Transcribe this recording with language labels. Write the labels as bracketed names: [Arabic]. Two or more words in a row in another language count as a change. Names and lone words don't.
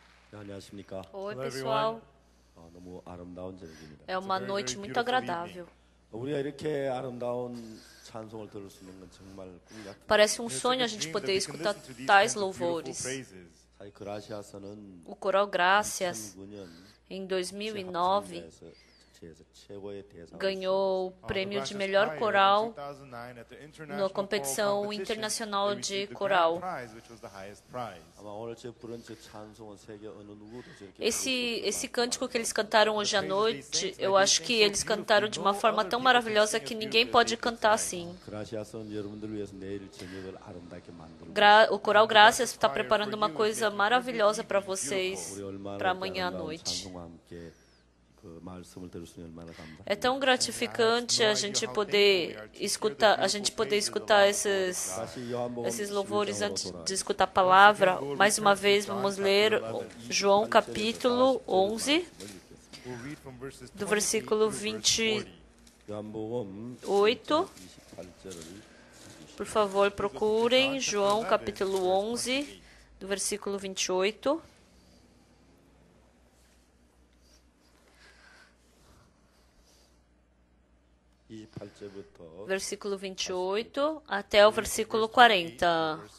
[Korean] 안녕하십니까? [Portuguese] Oi, Hello, pessoal. [Korean] 너무 아름다운 저녁입니다. [Portuguese] É uma noite muito agradável. [Korean] 우리가 이렇게 아름다운 찬송을 들을 수 있는 건 정말 꿈 같은. [Portuguese] Parece um sonho a gente poder escutar tais louvores. [Korean] 사실 그라시아서는 [Portuguese] O Coral Gracias, [Korean] 2009년 [Portuguese] em 2009, ganhou o prêmio de melhor coral na competição internacional de coral. [Korean] 아마 오늘 저 부른 저 찬송은 세계 어느 누구도 저렇게 [Portuguese] Esse cântico que eles cantaram hoje à noite, eu acho que eles cantaram de uma forma tão maravilhosa que ninguém pode cantar assim. [Korean] 그라시아서는 여러분들을 위해서 내일 저녁을 아름답게 만들고 [Portuguese] O Coral Gracias está preparando uma coisa maravilhosa para vocês para amanhã à noite. [Korean] 찬송과 함께 그 말씀을 들을 수 있는 얼마나 감사합니다. [Portuguese] É tão gratificante a gente poder escutar esses louvores antes de escutar a palavra. Mais uma vez, vamos ler João capítulo 11, do versículo 28. [Korean] 요한복음 8. 28절을 [Portuguese] Por favor, procurem João capítulo 11, do versículo 28. Versículo 28 até o versículo 40.